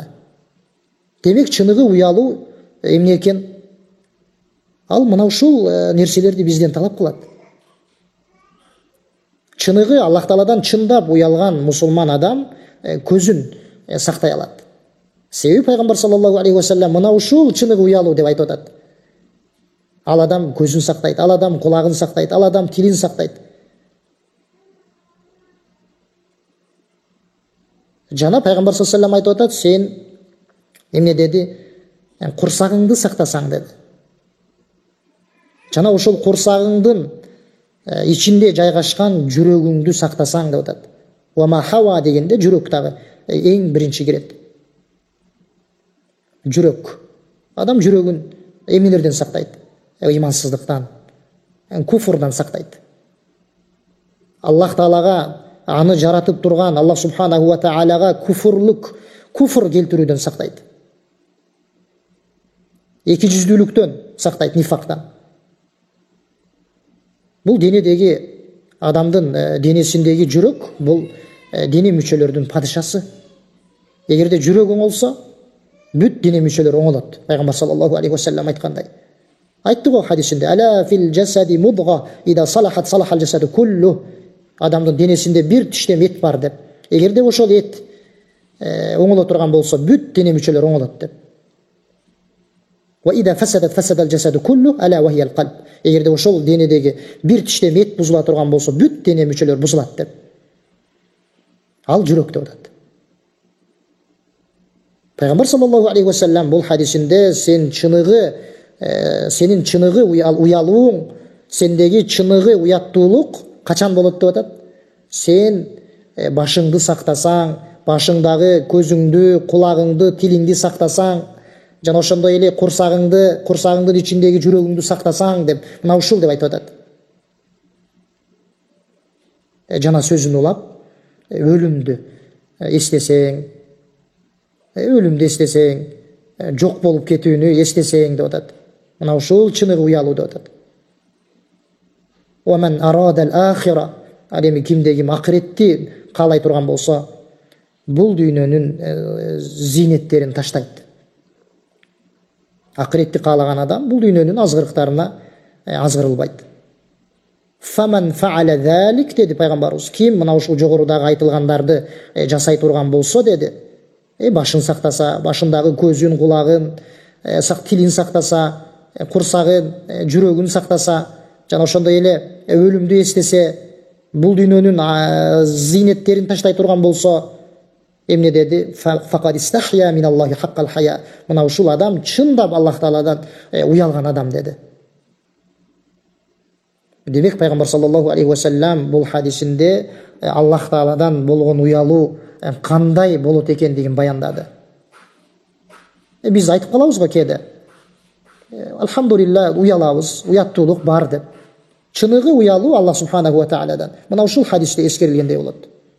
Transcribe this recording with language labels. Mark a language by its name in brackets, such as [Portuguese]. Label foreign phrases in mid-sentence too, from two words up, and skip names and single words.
[Kyrgyz] Демек чыныгы уялуу эмне экен? Ал мына ушул нерселерди бизден талап кылат. Чыныгы Аллах Тааладан чындап уялган мусулман адам көзүн сактай алат. Себеби пайгамбар [Arabic] صلى الله عليه وسلم [Kyrgyz] мына ушул чыныгы уялуу деп айтып атат. Ал адам көзүн сактайт, ал адам кулагын сактайт, ал адам тилин сактайт. Жана пайгамбар [Arabic] صلى الله عليه وسلم [Kyrgyz] айтып атат, сен эмне деди? Курсагыңды сактасаң деди. Жана ошол курсагыңдын ичинде жайгашкан жүрөгүңдү сактасаң деп атат. [Arabic] وحوى [Kyrgyz] дегенде жүрөк дагы эң биринчи кирет. Жүрөк. Адам жүрөгүн эмнелерден сактайт? Имансыздыктан, куфурдан сактайт. Аллах Таалага, аны жаратып турган [Arabic] الله سبحانه وتعالى [Kyrgyz] куфр келтирүүдөн сактайт. Эки жүздүүлүктөн сактайт, нифактан. Бул денедеги адамдын денесиндеги жүрөк, бул дене мүчөлөрдүн падышасы. Эгерде жүрөк оңолсо, бүт дене мүчөлөр оңолот. Пайгамбар [Arabic] صلى الله عليه وسلم [Kyrgyz] айткандай. Айтты го хадисинде: [Arabic] "ألا في الجسد مضغة إذا صلحت صلح الجسد كله." [Kyrgyz] Адамдын денесинде бир тиштем эт бар деп. Эгерде ошол эт оңоло турган болсо, бүт дене мүчөлөр оңолот деп. [Arabic] وإذا فسدت فسد الجسد كله ألا وهي القلب. [Kyrgyz] Эгерде ошол денедеги бир тиштем эт бузула турган болсо, бүт дене мүчөлөр бузулат деп. Ал жүрөк деп атат. Пайгамбар [Arabic] صلى الله عليه وسلم [Kyrgyz] бул хадисинде сенин чыныгы уялууң, сендеги чыныгы уяттуулук качан болот деп атат? Сен башыңды сактасаң, башыңдагы көзүңдү, кулагыңды, тилиңди сактасаң, жана ошондой эле курсагыңдын ичиндеги жүрөгүңдү сактасаң деп, мына ушул деп айтып атат. Жана сөзүн улап, өлүмдү эстесең, жок болуп кетүүнү эстесең деп атат. Мына ушул чыныгы уялуу деп атат. [Arabic] ومن أراد الآخرة, [Kyrgyz] адеми кимде ким акыретти каалай турган болсо, бул дүйнөнүн зинеттерин таштайт. Акыретти каалаган адам бул дүйнөнүн азгырыктарына азгырылбайт. [Arabic] فمن فعل ذلك [Kyrgyz] деди пайгамбарыбыз. Ким мына ушул жогорудагы айтылгандарды жасай турган болсо деди, башын сактаса, башындагы көзүн, кулагын, тилин сактаса, курсагын, жүрөгүн сактаса, жана ошондой эле өлүмдү эстесе, бул дүйнөнүн зинеттерин таштай турган болсо, эмне деди? [Arabic] فقد استحيا من الله حق الحياء. [Kyrgyz] Мына ушул адам чындап Аллах Тааладан уялган адам деди. Демек пайгамбар [Arabic] صلى الله عليه وسلم [Kyrgyz] бул хадисинде Аллах Тааладан болгон уялуу кандай болот экендигин баяндады. Биз айтып калабыз го кээде. Алхамдулилла, уялабыз, уяттуулук бар деп. Чыныгы уялуу [Arabic] الله سبحانه وتعالى. [Kyrgyz] Мына ушул хадисте эскерилгендей болот.